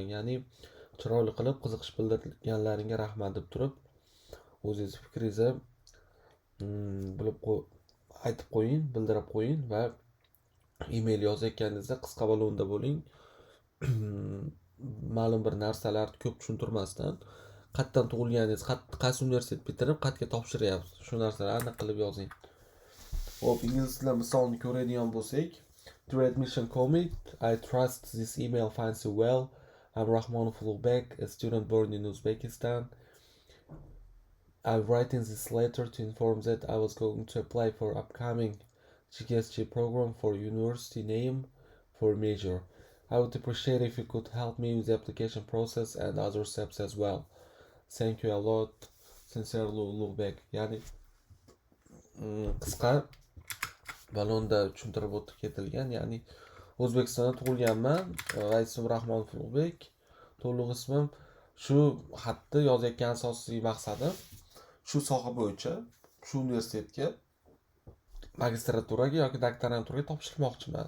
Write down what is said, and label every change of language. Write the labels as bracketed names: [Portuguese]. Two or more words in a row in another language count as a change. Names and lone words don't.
[Uzbek] Ya'ni chiroyli qilib qiziqish bildirganlaringga rahmat deb turib o'zingiz fikringizni aytib qo'ying, bildirib qo'ying va email yozayotganingizda qisqa va lo'nda bo'ling. Ma'lum bir narsalarni ko'p tushuntirmasdan, qayerdan tug'ilganingiz, qaysi universitet bitirib qayerga topshiryapsiz, shu narsalarni aniq qilib yozing. Hop, ingliz tilida misolni ko'radigan bo'lsak, [English] Dear Admission Committee, I trust this email finds you well. I'm Rahmonov Ulug'bek, a student born in Uzbekistan. I'm writing this letter to inform that I was going to apply for upcoming GKSG program for university name for major. I would appreciate if you could help me with the application process and other steps as well. Thank you a lot. Sincerely Ulug'bek. [Uzbek] Ya'ni qisqa balonda tushuntirib o'tib ketilgan. Ya'ni O'zbekistonda tug'ilganman va ismim Rahmonov Ulug'bek. To'liq ismim. Shu xatni yozayotgan asosiy maqsadim shu soha bo'yicha shu universitetga magistraturaga yoki doktoranturaga topshirmoqchiman.